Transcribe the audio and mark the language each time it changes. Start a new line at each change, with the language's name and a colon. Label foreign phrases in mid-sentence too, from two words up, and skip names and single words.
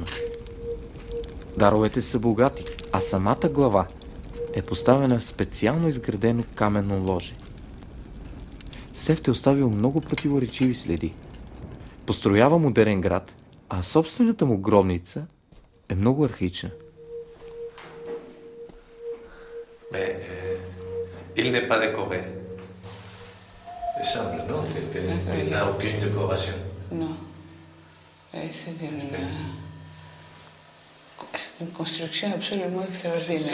Bulgarian: Даровете са богати, а самата глава е поставена в специално изградено каменно ложе. Сефт е оставил много противоречиви следи. Построява модерен град, а собствената му гробница е много архаична.
French: Il n'est pas décoré. Il semble, non? Il n'a aucune décoration. Non. C'est une construction absolument extraordinaire.